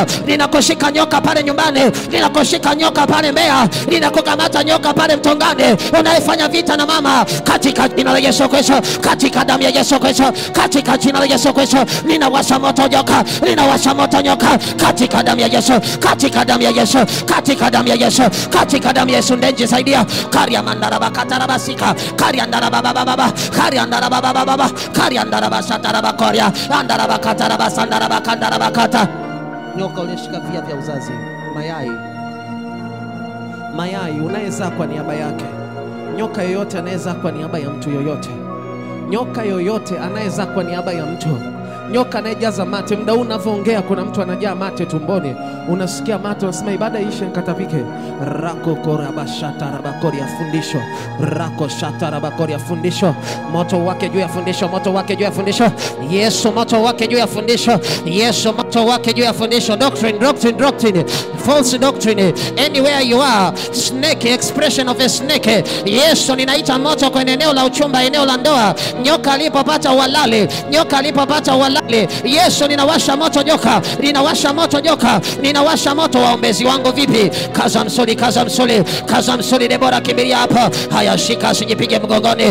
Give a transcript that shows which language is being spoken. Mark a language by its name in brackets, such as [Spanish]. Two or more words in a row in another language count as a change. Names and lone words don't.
[Swahili] Ninakushika nyoka pale nyumbani, ninakushika nyoka pale Mbeya, ninakukamata nyoka pale Mtongani, unayefanya vita na mama, katika jina la Yesu Kristo, katika damu ya Yesu Kristo, katika jina la Yesu Kristo, ninawasha moto joka, ninawasha moto nyoka, katika damu ya Yesu, katika damu ya Yesu, katika damu ya Yesu, katika damu ya Yesu. Ndenje saidia karia mandara bakatara basika karia ndara baba baba karia ndara baba baba andara basatara bakoria andara bakatara basandara bakandara bakata. Nyoka uliyeshika via vya uzazi, mayai unaweza kwa niaba yake. Nyoka yoyote anaweza kwa niaba ya mtu yoyote, nyoka yoyote anaweza kwa niaba ya mtu. Nyoka anayejaza mate, muda huu unavyoongea kuna mtu anajaa mate tumboni, unasikia mate, unasema ibada ishe nikatapike. Rako korabashata rabakori ya fundisho, rako shata rabakori ya fundisho, moto wake juu ya fundisho, moto wake juu ya fundisho. Yesu, moto wake juu ya fundisho, Yesu, moto wake juu ya fundisho. [English] Doctrine, false doctrine, anywhere you are, snake, expression of a snake. [Swahili] Yesu, ninaita moto kwenye eneo la uchumba, eneo la ndoa. Nyoka alipopata walale, nyoka alipopata walale, Yesu ninawasha moto joka, ninawasha moto joka, ninawasha moto. Waombezi wangu vipi? Kaza msuli, kaza msuli, kaza msuli. Debora kimbilia hapa, haya shika, sijipige mgongoni.